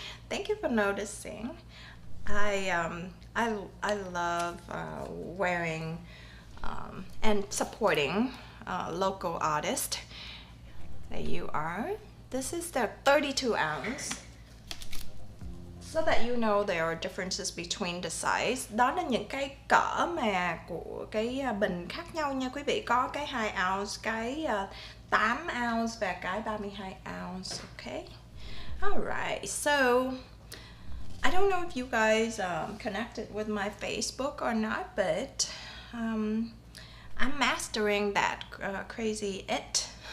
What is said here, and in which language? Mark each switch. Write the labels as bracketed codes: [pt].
[en] Thank you for noticing. I love wearing and supporting local artists. There you are. This is the 32 ounce. So that you know there are differences between the size. [vi] Đó là những cái cỡ mà của cái bình khác nhau nha quý vị. Có cái 2 ounce, cái 8 ounce và cái 32 ounce. Okay. [en] Alright, so I don't know if you guys connected with my Facebook or not, but I'm mastering that crazy it.